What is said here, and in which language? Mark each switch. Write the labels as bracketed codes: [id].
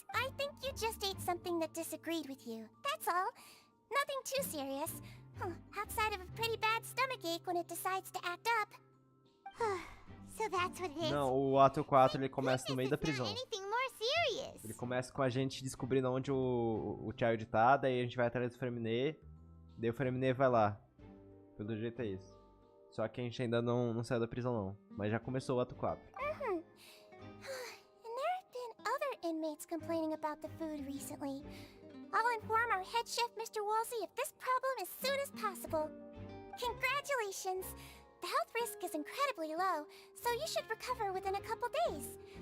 [en] I think you just ate something that disagreed with you. That's all. Nothing too serious. Outside of a pretty bad stomachache when it decides to act up. So that's what it is. [pt] Não, o ato 4 ele começa no meio da prisão. [en] Anything more serious. [pt] Ele começa com a gente descobrindo onde o Child tá, daí a gente vai atrás do Freminet, daí o Freminet vai lá. Pelo jeito é isso. Só que a gente ainda não saiu da prisão não, mas já começou o ato 4. [en] And there have been other inmates complaining about the food recently. I'll inform our head chef, Mr. Wolsey, of this problem as soon as possible. Congratulations! The health risk is incredibly low, so you should recover within a couple days.